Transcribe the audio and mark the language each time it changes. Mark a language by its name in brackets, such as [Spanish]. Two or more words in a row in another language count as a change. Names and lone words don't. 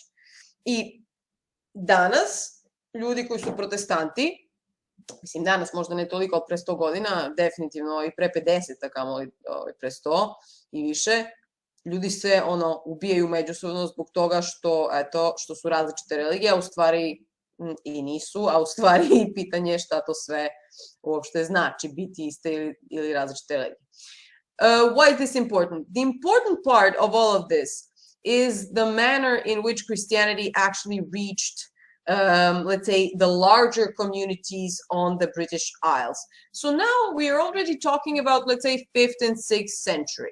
[Serbian] I danas, ljudi koji su protestanti, mislim danas možda ne toliko od pre 100 godina, definitivno i pre 50, kamo pre 100 i više, ljudi se ubijaju međusobno zbog toga što su različite religije, a u stvari i nisu, a u stvari pitanje je šta to sve uopšte znači biti iste ili različite religije. [English] Why is this important? The important part of all of this is the manner in which Christianity actually reached let's say, the larger communities on the British Isles. So now we are already talking about, let's say, 5th and 6th century.